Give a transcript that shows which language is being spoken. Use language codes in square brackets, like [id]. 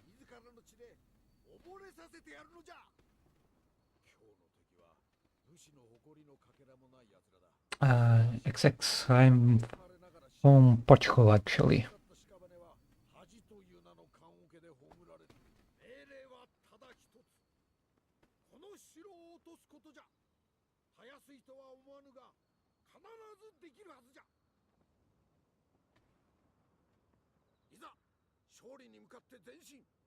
[ja] 自らの血で溺れさせてやるのじゃ。今日の敵は主の誇りのかけらもない奴らだ。 [en] XX, I'm from Portugal actually. [ja] 恥という名の棺桶で葬られる。命令はただ一つ。この城を落とすことじゃ。たやすいとは思わぬが、必ずできるはずじゃ。いざ、勝利に向かって前進。